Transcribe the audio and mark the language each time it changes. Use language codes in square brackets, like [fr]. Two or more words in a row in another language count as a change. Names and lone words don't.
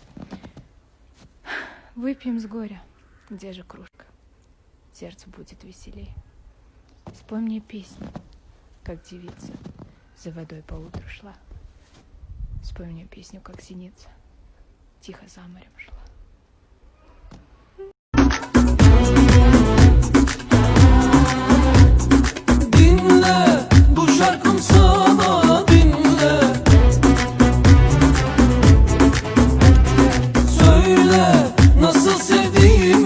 [ru] Выпьем с горя, где же кружка? Сердцу будет веселей. Спой мне песню, как девица за водой по утру шла. Спой мне песню, как синица тихо за морем шла. [tr] Dinle, bu şarkım sana dinle. Söyle nasıl sevdiğimi.